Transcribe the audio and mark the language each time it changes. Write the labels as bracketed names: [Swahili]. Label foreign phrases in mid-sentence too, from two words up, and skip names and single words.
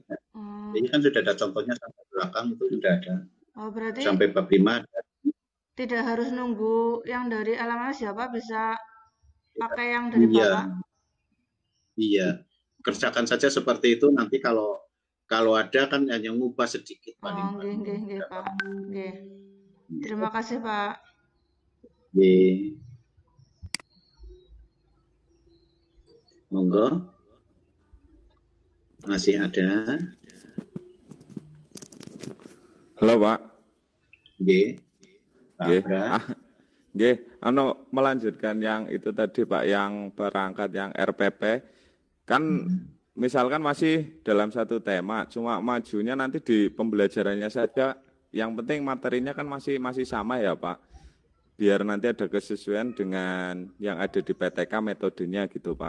[Indonesian] Ini kan sudah ada contohnya sampai belakang itu sudah ada. Oh, berarti Sampai bab 5 ada. tidak harus nunggu yang dari LMS ya, Pak? Bisa pakai yang dari Iya. Bapak? Iya. Kerjakan saja seperti itu, nanti kalau ada kan hanya ngubah sedikit Oh, paling. nggih, Pak. Nggih. Terima kasih, Pak. [Javanese] Nggih. Monggo. [Indonesian] Masih ada? Halo, Pak. Nggih. Nggih. Nggih, melanjutkan yang itu tadi, Pak, yang perangkat yang RPP kan misalkan masih dalam satu tema, cuma majunya nanti di pembelajarannya saja. Yang penting materinya kan masih sama ya, Pak. Biar nanti ada kesesuaian dengan yang ada di PTK metodenya gitu, Pak.